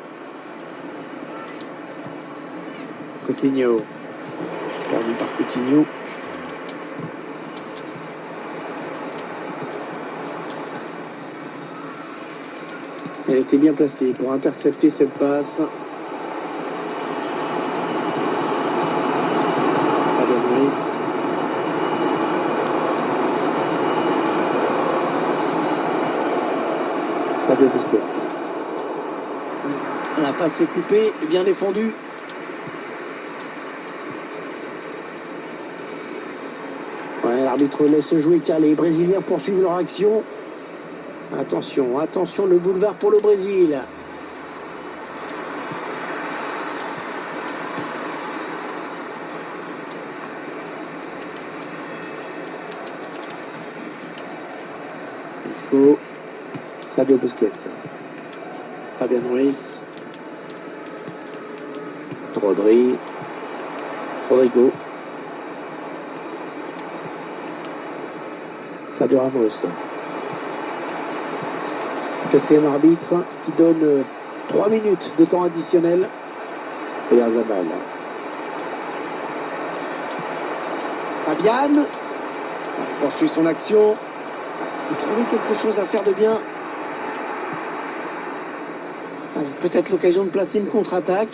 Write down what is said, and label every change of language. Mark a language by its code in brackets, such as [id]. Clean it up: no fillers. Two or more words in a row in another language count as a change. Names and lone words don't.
[fr] Coutinho. Perdu par Coutinho. Elle était bien placée pour intercepter cette passe. Fabian Ruiz. Sergio Busquets. La passe est coupée et bien défendue. Ouais, l'arbitre laisse jouer car les Brésiliens poursuivent leur action. Attention, attention, le boulevard pour le Brésil. Isco. Sergio Busquets. Fabian Ruiz. Rodri. Rodrigo. Sergio Ramos. Quatrième arbitre qui donne 3 minutes de temps additionnel. Oyarzabal. Fabian. Il poursuit son action. Il faut trouver quelque chose à faire de bien. Peut-être l'occasion de placer une contre-attaque.